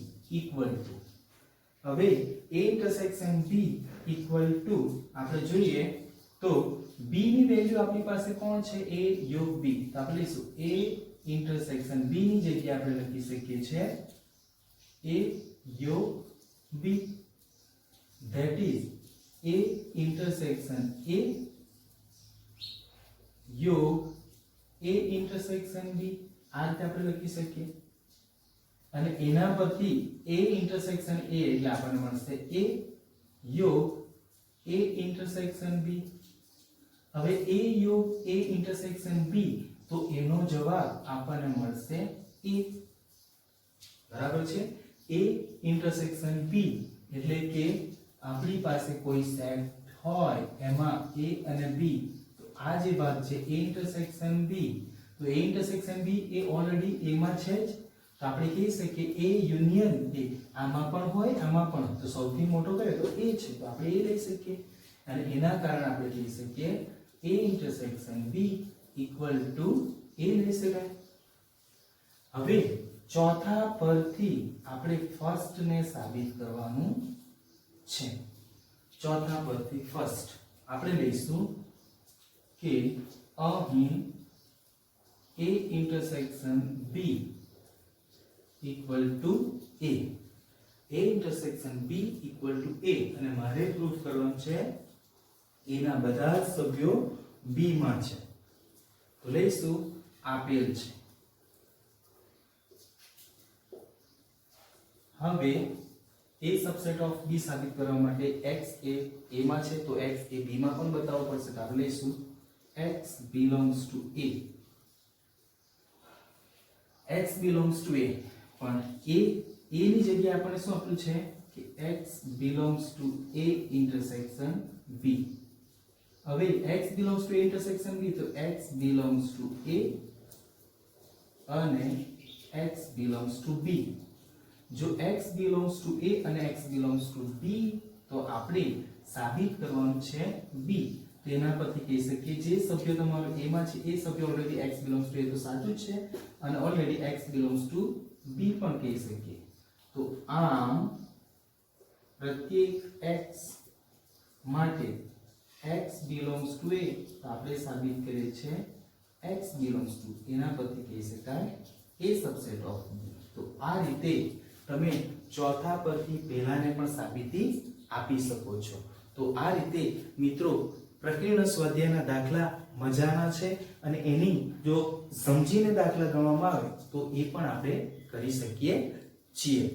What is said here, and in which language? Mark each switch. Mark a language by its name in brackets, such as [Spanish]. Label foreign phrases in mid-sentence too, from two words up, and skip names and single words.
[Gujarati] = હવે a ઇન્ટરસેક્શન b = આપણે જોઈએ તો b ની વેલ્યુ આપણી પાસે કોણ છે a યોગ b તો આપણે લઈશું a ઇન્ટરસેક્શન b ની જગ્યાએ આપણે લખી શકીએ છીએ a યોગ b [English] that is a intersection a [Gujarati] યોગ [English] a intersection b [Gujarati] આ રીતે આપણે લખી શકીએ અને એના પરથી [English] a intersection a [Gujarati] એટલે આપણને મળશે a યોગ [English] a intersection b [Gujarati] હવે a યોગ [English] a intersection b [Gujarati] તો એનો જવાબ આપણને મળશે a બરાબર છે [English] a intersection b [Gujarati] એટલે કે આપણી પાસે કોઈ સેટ હોય એમાં a અને b તો આ જે ભાગ છે [English] a intersection b [Gujarati] તો [English] a intersection b [Gujarati] એ ઓલરેડી a માં છે જ તો આપણે કહી શકીએ a યુનિયન a આમાં પણ હોય આમાં પણ તો સૌથી મોટો કયો તો a છે તો આપણે a લઈ શકીએ અને એના કારણે આપણે કહી શકીએ [English] a intersection b equal to a [Gujarati] લઈ શકાય હવે ચોથા પરથી આપણે ફર્સ્ટ ને સાબિત કરવાનું છે ચોથા પરથી ફર્સ્ટ આપણે લઈશું કે અહીં [English] a intersection b equal to a intersection b equal to a [Gujarati] અને મારે પ્રૂફ કરવાનું છે a ના બધા જ સભ્યો b માં છે તો લઈશું આપેલ છે હવે [English] a subset of b [Gujarati] સાબિત કરવા માટે x એ a માં છે તો x એ b માં પણ બતાવવું પડશે તો આપણે લઈશું [English] x belongs to a x belongs to a [Gujarati] પણ a ની જગ્યાએ આપણે શું આપ્યું છે કે [English] x belongs to a intersection b [Gujarati] હવે [English] x belongs to a intersection b [Gujarati] તો [English] x belongs to a [Gujarati] અને [English] x belongs to [Gujarati] b જો [English] x belongs to a [Gujarati] અને [English] x belongs to b [Gujarati] તો આપણે સાબિત કરવાનું છે b તેના પરથી કહી શકીએ જે સભ્ય તમારો a માં છે એ સભ્ય ઓલરેડી [English] x belongs to a [Gujarati] તો સાચું છે અને ઓલરેડી [English] x belongs to b [Gujarati] પણ કહી શકીએ તો આમ પ્રત્યેક x માટે [English] x belongs to a [Gujarati] તો આપણે સાબિત કરીએ છે x [English] belongs to [Gujarati] એના પરથી કહી શકાય [English] a subset of b [Gujarati] તો આ રીતે તમે ચોથા પરથી પહેલાને પણ સાબિતી આપી શકો છો તો આ રીતે મિત્રો પ્રકીર્ણ સ્વાધ્યાયના દાખલા મજાના છે અને એની જો સમજીને દાખલા ગણવામાં આવે તો એ પણ આપણે કરી શકીએ છીએ